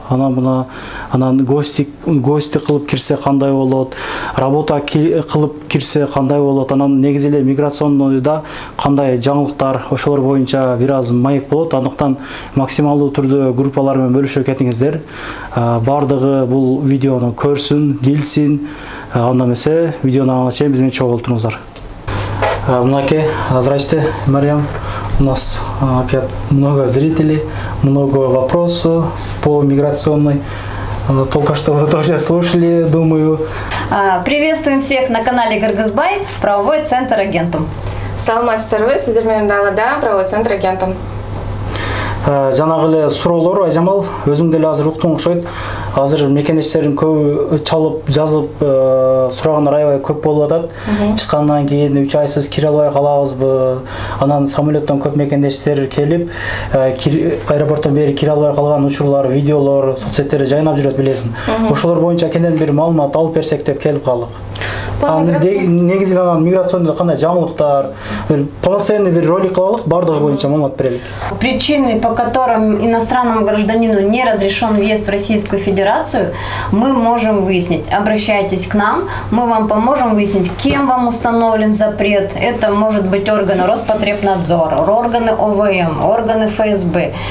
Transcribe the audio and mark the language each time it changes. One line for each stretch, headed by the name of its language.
Kyrgyz: Анан гости кылып кирсе кандай болот, работа кылып кирсе кандай болот, анан негизи эле миграционныйда кандай жаңылыктар, ошолор боюнча бир аз маек болот. Андыктан максималдуу түрдө группалар менен бөлүшө кетиңиздер. Бардыгы бул видеону көрсүн, билсин. Анда эмесе видеону аңа чейин биз менен чогуу туруңуздар.
Russian: Мынакей, здрасте, Марьям. У нас опять много зрителей, много вопросов по миграционной. Только что вы тоже слушали, думаю. Приветствуем всех на канале Кыргызбай, правовой центр Агентум.
Kyrgyz: Саламатсыздарбы, сиздер менен дагы правовой центр Агентум. Жанагы эле суроолор Айжамал, өзүң деле азыр уктуң окшойт. Азыр мекендештердин көбү чалып, жазып сурагандар аябай көп болуп атат. Чыккандан кийин 3 айсыз кире албай калабызбы? Анан самолеттон көп мекендештер келип, аэропорттон бери кире албай калган учурлар, видеолор соцсеттерде жайнап жүрөт, билесиң. Ошолор боюнча кенен бир маалымат алып берсек деп келип калдык. Негизи миграционда кандай жаңылыктар, полноценный бир ролик кылалык, бардыгы боюнча маалымат берелик.
Russian: Причины, по которым иностранному гражданину не разрешен въезд в Российскую Федерацию, мы можем выяснить. Обращайтесь к нам, мы вам поможем выяснить, кем вам установлен запрет. Это может быть органы Роспотребнадзора, органы ОВМ, органы ФСБ.